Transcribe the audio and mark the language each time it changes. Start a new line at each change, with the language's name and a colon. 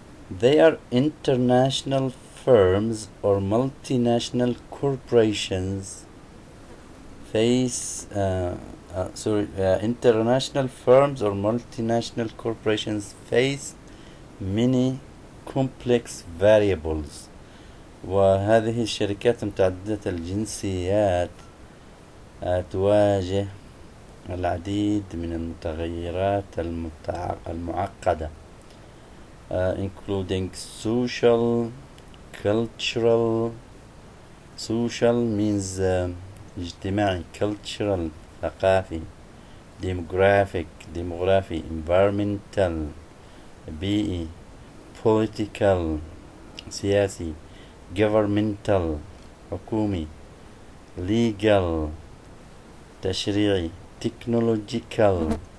English: They are international firms or multinational corporations international firms or multinational corporations face many complex variables.
Arabic: وهذه الشركات متعددة الجنسيات تواجه العديد من المتغيرات المعقدة,
English: including social, cultural. Social means اجتماعي, cultural ثقافي, demography, environmental بيئي, political سياسي, governmental حكومي, legal تشريعي, technological